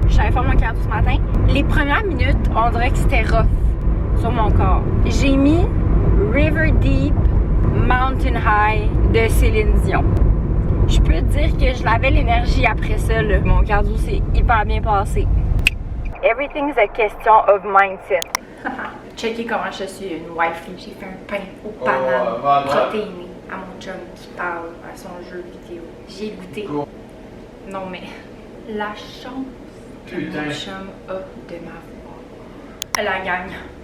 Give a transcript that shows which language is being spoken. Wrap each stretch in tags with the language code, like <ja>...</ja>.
<fr>J'allais faire mon cardio ce matin. Les premières minutes, on dirait que c'était rough sur mon corps. J'ai mis River Deep Mountain High de Céline Dion. Je peux te dire que je l'avais l'énergie après ça, là. Mon cardio s'est hyper bien passé.</fr> <en>Everything's a question of mindset.</en> <fr>Checkez comment je suis une wifey. J'ai fait un pain aux bananes protéiné à mon chum qui parle à son jeu vidéo. J'ai goûté. Non mais, la chance que mon chum a de m'avoir. La gagne.</fr>